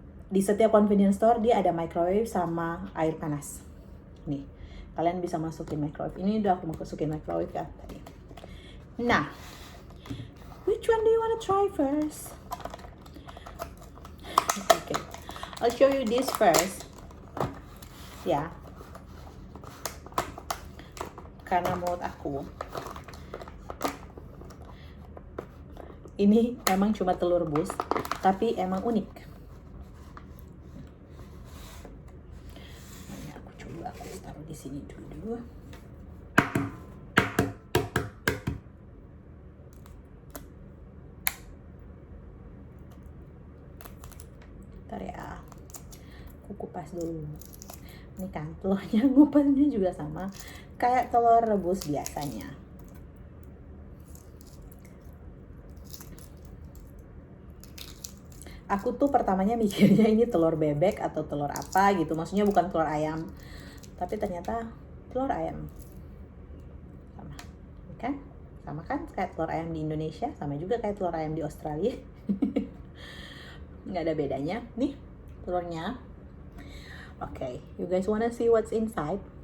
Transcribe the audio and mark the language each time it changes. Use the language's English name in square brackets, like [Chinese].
[Indonesian] Di setiap convenience store dia ada microwave sama air panas. Nih, kalian bisa masukin microwave. Ini udah aku masukin microwave kan tadi. [English] Nah, which one do you wanna try first? Okay, I'll show you this first. [Indonesian] Ya, karena menurut aku ini emang cuma telur rebus, tapi emang unik. Aku taruh di sini dulu. Bentar ya, aku kupas dulu. Ini kan telurnya, ngupasnya juga sama kayak telur rebus biasanya. aku tuh pertamanya mikirnya ini telur bebek atau telur apa gitu, maksudnya bukan telur ayam, tapi ternyata telur ayam. Sama kan, sama kan kayak telur ayam di Indonesia, sama juga kayak telur ayam di Australia. Nggak ada bedanya nih telurnya. [English] Okay, you guys wanna see what's inside?